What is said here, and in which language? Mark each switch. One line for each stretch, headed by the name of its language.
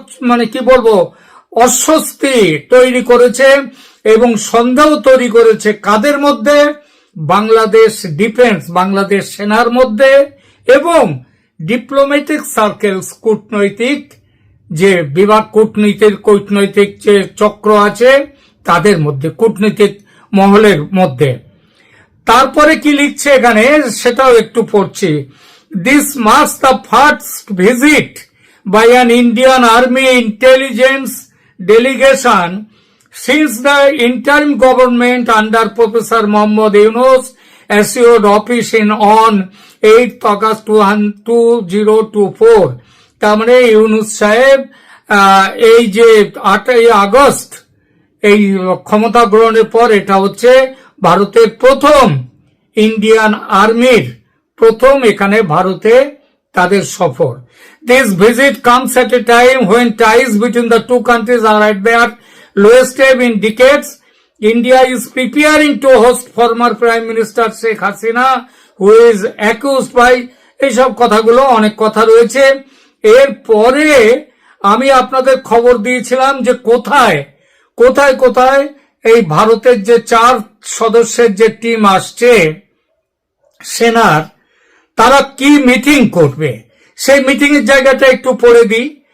Bangla: মানে কি বলবো, অস্বস্তি তৈরি করেছে এবং সন্দেহ তৈরি করেছে কাদের মধ্যে, বাংলাদেশ ডিফেন্স, বাংলাদেশ সেনার মধ্যে এবং ডিপ্লোম্যাটিক সার্কেলস, কূটনৈতিক যে বিভাগ, কূটনৈতিক যে চক্র আছে তাদের মধ্যে, কূটনৈতিক মহলের মধ্যে। তারপরে কি লিখছে এখানে সেটাও একটু পড়ছি।
English: This marks the first visit by an Indian army intelligence delegation since the interim government under Professor Mohammad Yunus assured office on 8 August 2024.
Bangla: তার মানে ইউনুস সাহেব এই যে 8 আগস্ট এই ক্ষমতা গ্রহণের পর এটা হচ্ছে ভারতের প্রথম ইন্ডিয়ান আর্মির প্রথম এখানে ভারতে তাদের সফর।
English: This visit comes at a time when ties between the two countries are at their lowest ebb in decades. India is preparing to host former Prime Minister Sheikh Hasina, who is accused by
Bangla: এইসব কথাগুলো, অনেক কথা রয়েছে। এরপরে আমি আপনাদের খবর দিয়েছিলাম যে কোথায় কোথায় কোথায় এই ভারতের যে 4 সদস্যের যে টিম আসছে সেনার, তারা কি মিটিং করবে সেই মিটিং এর জায়গাটা একটু পড়ে দিই।